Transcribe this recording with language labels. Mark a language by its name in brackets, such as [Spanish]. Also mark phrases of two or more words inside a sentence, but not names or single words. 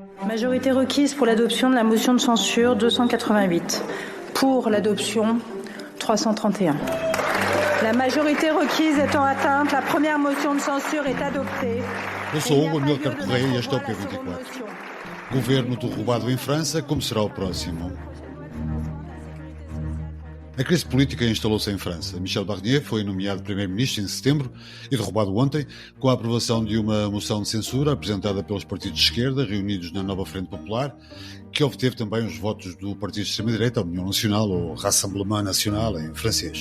[French] Majorité requise pour l'adoption de la motion de censure 288. Pour l'adoption 331. La majorité requise étant atteinte, la première motion de censure est adoptée. [Portuguese] Eu sou Hugo Amílcar Correia e este é o P24. Governo derrubado em França, como será o próximo? A crise política instalou-se em França. Michel Barnier foi nomeado primeiro-ministro em setembro e derrubado ontem com a aprovação de uma moção de censura apresentada pelos partidos de esquerda reunidos na Nova Frente Popular, que obteve também os votos do partido de extrema-direita, a União Nacional, ou Rassemblement National em francês.